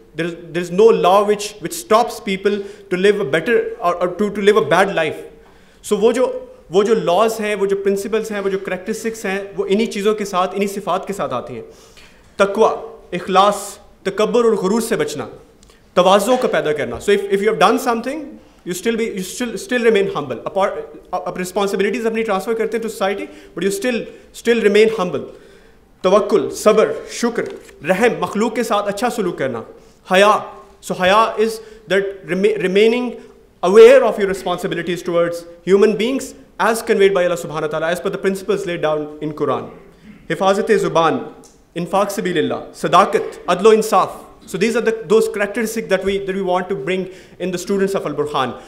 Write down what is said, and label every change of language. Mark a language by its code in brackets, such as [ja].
[en] There is no law which stops people to live a better or to live a bad life. [ur] So وہ جو laws ہیں، وہ جو principles ہیں، وہ جو characteristics ہیں، وہ انہی چیزوں کے ساتھ، انہی صفات کے ساتھ آتی ہیں. تقوی، اخلاص، تکبر اور غرور سے بچنا، تواضع کا پیدا کرنا. [en] So if you have done something, you still remain humble. [ur] Up responsibilities اپنی ٹرانسفر کرتے ہیں [en] to society, but you still remain humble. [ur] توکل، صبر، شکر، رحم، مخلوق کے ساتھ اچھا سلوک کرنا. حیا. [en] So haya is that remaining aware of your responsibilities towards human beings as conveyed by Allah subhanahu wa ta'ala as per the principles laid down in Quran. [ur] حفاظت زبان، انفاق سبیل اللہ، صداقت، عدل و انصاف. [en] So these are those characteristics that we want to bring in the students of Al-Burhan.